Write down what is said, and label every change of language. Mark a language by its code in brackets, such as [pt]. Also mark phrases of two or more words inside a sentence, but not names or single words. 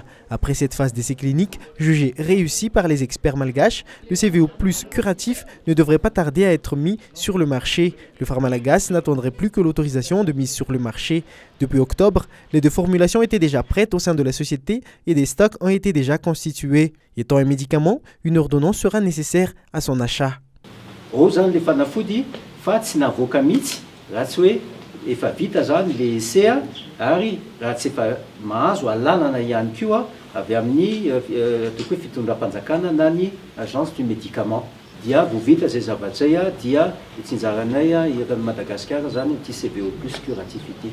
[fr] Après cette phase d'essai clinique jugée réussie par les experts malgaches, le CVO+ curatif ne devrait pas tarder à être mis sur le marché. Le Pharmalagas n'attendrait plus que l'autorisation de mise sur le marché. Depuis octobre, les deux formulations étaient déjà prêtes au sein de la société et des stocks ont été déjà constitués. Étant un médicament, une ordonnance sera nécessaire à son achat. [mg] Efa vita zany [fr] le essai [mg] ary raha tsy efa mahazo alalana ihany koa avy amin'ny toko hoe fitondram-panjakana na ny [fr] agence du médicament [mg] dia voavita zay zavatra zay dia tsinjaranay eto Madagasikara zany ity CVO+ curatif ity.